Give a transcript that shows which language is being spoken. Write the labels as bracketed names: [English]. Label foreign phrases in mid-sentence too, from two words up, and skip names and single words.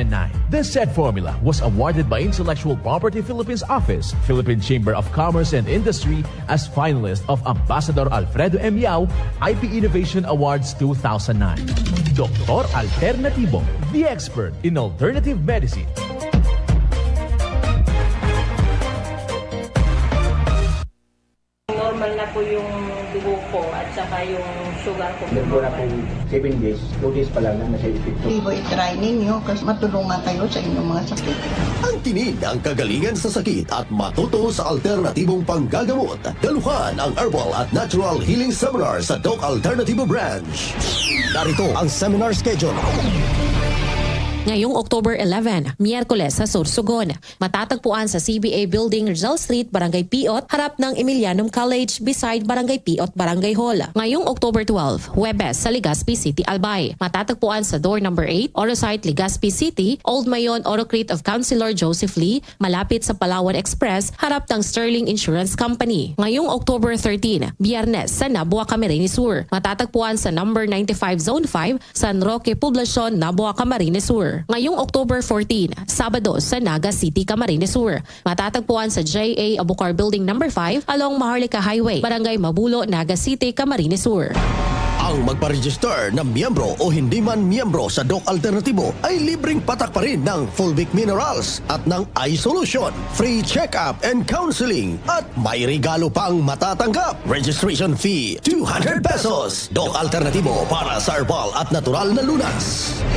[English] This said formula was awarded by Intellectual Property Philippines Office, Philippine Chamber of Commerce and Industry as finalist of Ambassador Alfredo M. Yao IP Innovation Awards 2009. Dr. Alternativo, the expert in alternative medicine. [Filipino] Normal na po yung dugo ko at saka yung sugar ko. Meron na pong 7 days, 2 days pa lang na nasa epekto. Ibo i-try ninyo kasi matulungan kayo sa inyong mga sakit. Ang tinid ang kagalingan sa sakit at matuto sa alternatibong panggagamot. Daluhan ang Herbal at Natural Healing Seminar sa Doc Alternativo Branch. Narito ang [English] seminar schedule. [Filipino] Ngayong October 11, Miyerkules sa Sorsogon. Matatagpuan sa CBA Building, Rizal Street, Barangay Piot, harap ng Emilianum College, beside Barangay Piot, Barangay Hall. Ngayong October 12, Huwebes sa Legazpi City, Albay. Matatagpuan sa door number 8, Orosite, Legazpi City, Old Mayon, Orocrete of Councilor Joseph Lee, malapit sa Palawan Express, harap ng Sterling Insurance Company. Ngayong October 13, Biyernes sa Nabua, Camarines Sur. Matatagpuan sa number 95 Zone 5, San Roque, Poblacion, Nabua, Camarines Sur. Ngayong October 14, Sabado sa Naga City, Camarines Sur. Matatagpuan sa JA Abucar Building number 5 along Maharlika Highway, Barangay Mabulo, Naga City, Camarines Sur. Ang magpa-register na miyembro o hindi man miyembro sa Doc Alternativo ay libreng patak pa rin ng Fulvic Minerals at ng iSolution, [English] free check-up and counseling [Filipino] at may regalo pang matatanggap. [English] Registration fee [Filipino] 200 pesos. Doc Alternativo para sa herbal at natural na lunas.